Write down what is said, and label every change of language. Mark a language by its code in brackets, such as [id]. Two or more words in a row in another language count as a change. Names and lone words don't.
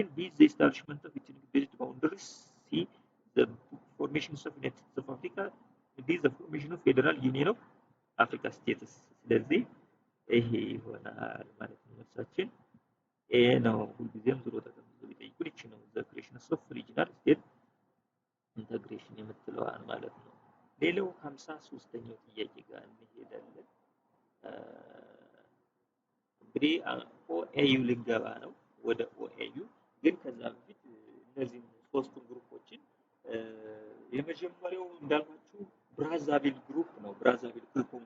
[en] B the establishment of ethnic based boundaries. C the formation of United States of Africa. D the formation of Federal Union of Africa States. [am] ስለዚህ ይሄ ይሆናል ማለት ነው። መልሳችን ኤ ነው። ሁልጊዜም ዝሮ ተቀምጦ ቢጠይቁን ይቺ ነው [en] the creation of regional state integration [am] የምትለዋን ማለት ነው። ሌላው 53ኛው ጥያቄ ጋር እንሄዳለን። እንግዲህ ኦኤዩ ልንገባ ነው። ወደ ኦኤዩ ግን ከዛ በፊት እነዚህ ሶስቱን ግሩፖችን የመጀመሪያው እንዳልኳችሁ ብራዛቪል ግሩፕ ነው። ብራዛቪል ኮንጎ